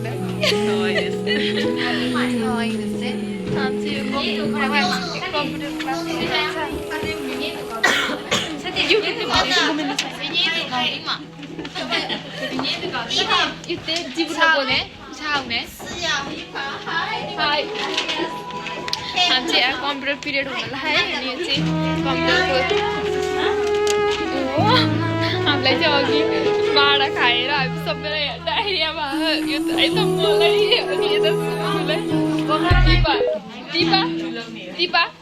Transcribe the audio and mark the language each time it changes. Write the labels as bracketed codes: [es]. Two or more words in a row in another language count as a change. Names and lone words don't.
[ja] 可愛いです。可愛いですね。言って自分の子ねチャウね。 [ne] हाय हम चाहिँ [en] computer period [ne] हुनला है अनि यो चाहिँ कम्प्युटरको हामीलाई चाहिँ अघि माडा खाएर हामी सबैलाई डायरिया भयो यो त है त मलाई अनि यता सुनुलाई दिपा दिपा दिपा